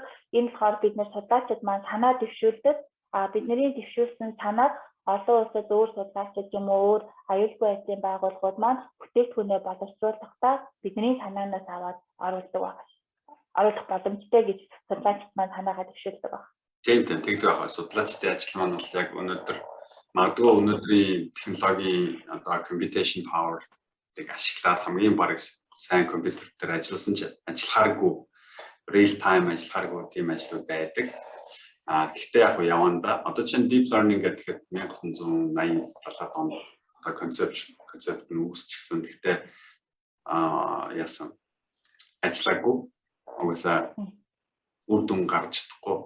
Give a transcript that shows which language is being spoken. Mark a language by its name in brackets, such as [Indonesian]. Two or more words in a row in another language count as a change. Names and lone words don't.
[Mongolian] Энэ болохоор бид нэр судлаачид маань санаа дэвшүүлдэг. Бидний дэвшүүлсэн санааг олон улсад өөр судлаачид юм уу өөр аюулгүй байдлын байгууллагууд маань бүтээгдэхүүнээ боловсруулахдаа бидний санаанаас аваад оруулдаг байна. Оруулах боломжтой гэж судлаачид маань санаагаа дэвшүүлдэг байна. Тийм тэгдэг байна. Судлаачдын ажил маань бол яг өнөөдөр магадгүй өнөөдрийн технологийн одоо [English] computation power- [Mongolian] ыг ашиглаад хамгийн бараг сайн компьютер дээр ажилласан ч ажиллахааргүй [English] real time [Mongolian] ажиллахааргүй тийм ажлууд байдаг. Гэхдээ яг яванда одоо чинь [English] deep learning [Mongolian] гэдэг 1987 онд одоо концепт нь үүсчихсэн. Гэхдээ яасан ажиллаагүй угаасаа үр дүн гарч чадахгүй.